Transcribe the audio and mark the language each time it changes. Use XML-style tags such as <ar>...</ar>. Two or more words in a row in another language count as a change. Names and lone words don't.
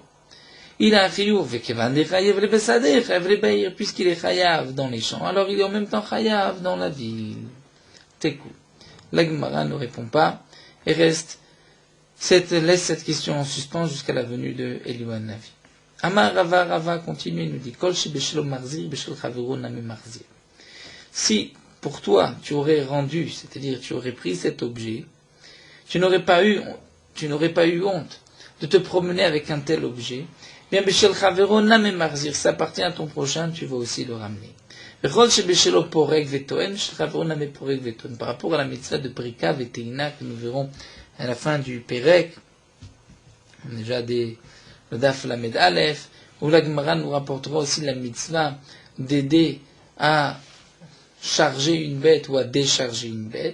<fr>Il a un chiyuv, puisqu'il est chayav dans les champs, alors il est en même temps chayav dans la ville. Tekou. La Gemara ne répond pas et laisse cette question en suspens jusqu'à la venue de Eliyahu Navi.</fr> <he>אמר רבא</he> <fr>continue et nous dit</fr> <he>כל שבשלו מחזיר בשל חבירו נמי מחזיר.</he> <fr>Si pour toi tu aurais rendu, c'est-à-dire tu aurais pris cet objet, tu n'aurais pas eu honte de te promener avec un tel objet, bien</fr> <he>בשל חבירו נמי מחזיר,</he> <fr>ça appartient à ton prochain, tu vas aussi le ramener. Par rapport à la mitzvah de</fr> <he>פריקה וטעינה</he> <fr>que nous verrons à la fin du Perek, déjà le</fr> <he>דף למד אלף,</he> <fr>où la Gemara nous rapportera aussi la mitzvah d'aider à charger une bête ou à décharger une bête.</fr>